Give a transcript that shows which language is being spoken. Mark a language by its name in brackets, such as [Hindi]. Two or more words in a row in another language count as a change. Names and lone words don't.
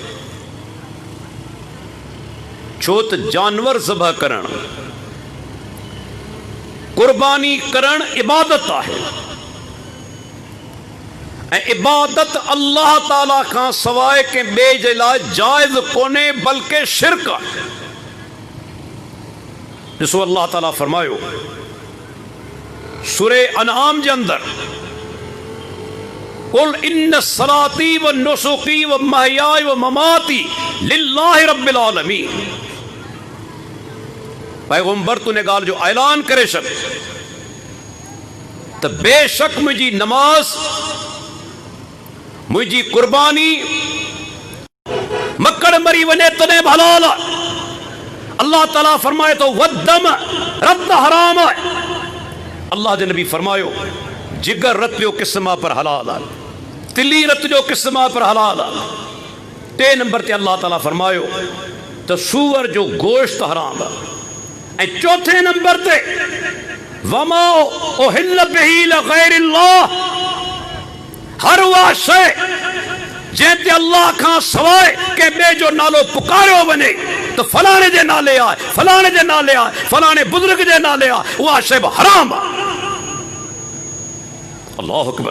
[Sindhi] छो त जानवर ज़बह करण, कुर्बानी करण इबादत आहे ऐं इबादत अल्लाह ताला खां सवाइ कंहिं ॿिए जे लाइ जाइज़ कोन्हे बल्कि शिरक आहे। ॾिसो अल्लाह ताला फरमायो सूरे अनआम जे अंदरि [Arabic] قل إن صلاتي ونسكي ومحياي ومماتي لله رب العالمين. [Sindhi] पैगम्बर तूं इन ॻाल्हि जो ऐलान करे छॾ त बेशक मुंहिंजी नमाज़, मुंहिंजी कुर्बानी मकड़ मरी वञे तॾहिं बि हलाल आहे। अल्लाह ताला फरमाए तो वद्दम रत हराम है। अल्लाह जे नबी फरमायो जिगर रत जो क़िस्म पर हलाल है, तिली रत जो क़िस्म पर हलाल है। 3 नंबर ते अल्लाह ताला फरमायो तो सूअर जो गोश्त हराम है। ऐं 4थे नंबर ते [Arabic] وما أهل به لغير الله, [Sindhi] हर उहा शइ जंहिं ते अल्लाह खां सवाइ कंहिं ॿिए जो नालो पुकारियो वञे तो फलाणे जे नाले आहे, फलाणे जे नाले आहे, फलाणे बुज़ुर्ग जे नाले आहे, उहा शइ बि हराम आहे। [Arabic] الله أكبر.